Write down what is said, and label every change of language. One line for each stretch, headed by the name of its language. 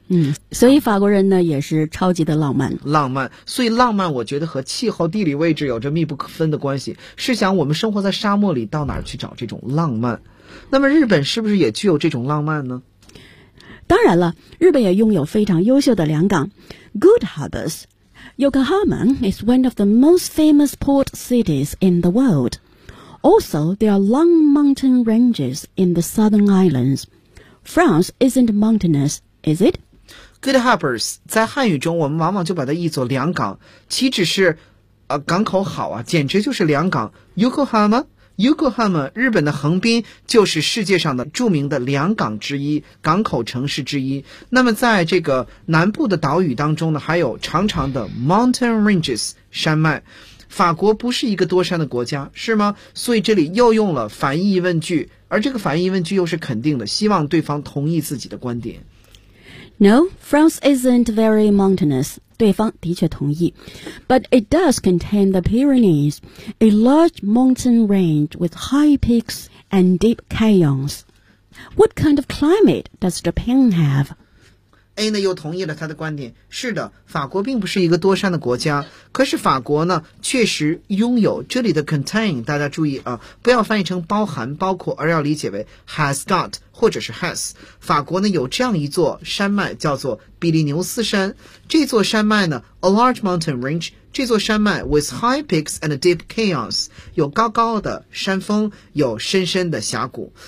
Chinese: 嗯，所以法国人呢也是超级的浪漫。浪漫，所以浪漫我觉得和气候地理位置有着密不可分的关系。试想我们生活在沙漠里，到哪儿去找这种浪漫？那么日本是不是也具有这种浪漫呢？当然了，日本也拥有非常优秀的良港 Good harbors。
English: Yokohama is one of the most famous port cities in the world. Also, there are long mountain ranges in the southern islands. France isn't mountainous, is it?
Chinese: Good harbors 在汉语中我们往往就把它译作良港，岂止是港口好啊，简直就是良港。 Yokohama 日本的横滨就是世界上的著名的良港之一，港口城市之一。那么在这个南部的岛屿当中呢，还有长长的 mountain ranges 山脉。法国不是一个多山的国家，是吗？所以这里又用了反义疑问句，而这个反义疑问句又是肯定的，希望对方同意自己的观点。
English: No, France isn't very mountainous.
Chinese: 对方的确同意。
English: But it does contain the Pyrenees, a large mountain range with high peaks and deep canyons. What kind of climate does Japan have?
Chinese: A 呢又同意了他的观点。是的，法国并不是一个多山的国家，可是法国呢确实拥有，这里的 contain 大家注意啊，不要翻译成包含包括，而要理解为 has got或者是 has。法国呢有这样一座山脉叫做比利牛斯山，这座山脉呢
English: a large mountain range，
Chinese: 这座山脉
English: with high peaks and deep canyons，
Chinese: 有高高的山峰，有深深的峡谷。